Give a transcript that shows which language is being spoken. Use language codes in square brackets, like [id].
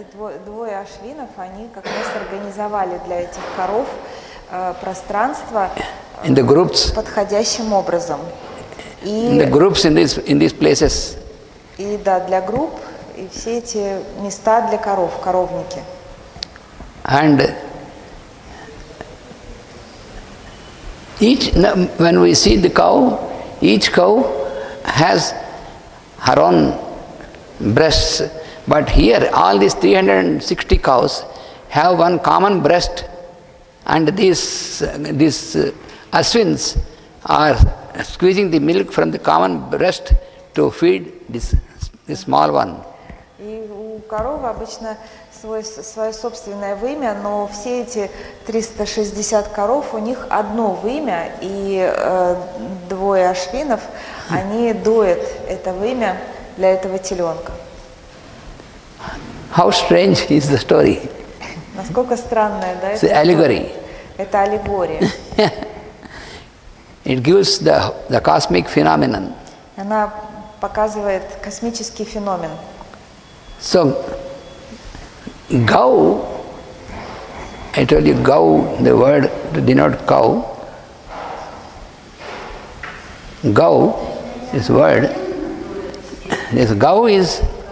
[ru] И двое ашвинов, они как раз организовали для этих коров пространство [en] in the groups, [ru] подходящим образом. [en] in the groups in these places. [ru] И да, для групп, и все эти места для коров, коровники. [en] And when we see the cow, each cow has her own breasts, but here all these 360 cows have one common breast, and these Aswins are squeezing the milk from the common breast to feed this small one. [ru] И у коровы обычно свое собственное вымя, но все эти 360 коров, у них одно вымя, и двое ашвинов, они доят это вымя для этого теленка. [en] How strange is the story. [ru] Насколько странная, да? [en] It's an allegory. [ru] Это аллегория. [en] It gives the cosmic phenomenon. [ru] Она показывает космический феномен. [en] So, Gau, I told you Gau, the word to denote cow. Gau, this word, this Gau is